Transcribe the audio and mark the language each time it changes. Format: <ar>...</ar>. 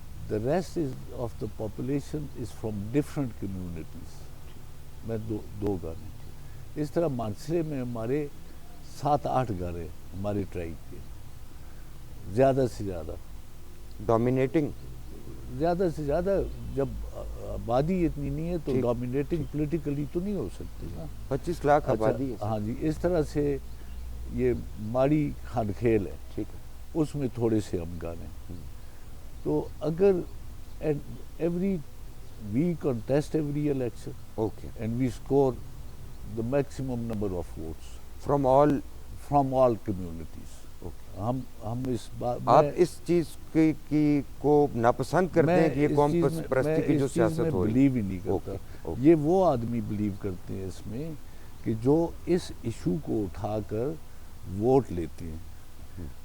<en>The rest of the population is from different communities.</en> <ur>میں 2 گھر ہیں. اس طرح مانسرے میں ہمارے 7-8 گھر ہیں ہمارے ٹرائب کے. زیادہ سے زیادہ</ur> <en>dominating,</en> <ur>زیادہ سے زیادہ. جب آبادی اتنی نہیں ہے تو ڈومینیٹنگ پولیٹیکلی تو نہیں ہو سکتی نا. 25 لاکھ آبادی ہے. ہاں جی, اس طرح سے یہ ماڑی کھان کھیل ہے, ٹھیک ہے, اس میں تھوڑے سے ہم گانے. تو اگر</ur> <en>Every we contest every election okay, and we score the maximum number of votes from all. from all communities.</en> <ur>ہم اس بات آپ اس چیز کی کو ناپسند کرتے ہیں کہ یہ قوم پرستی کی جو سیاست ہو رہی ہے؟ بلیو ہی نہیں کرتا. یہ وہ آدمی بلیو کرتے ہیں اس میں کہ جو اس ایشو کو اٹھا کر ووٹ لیتے ہیں.</ur>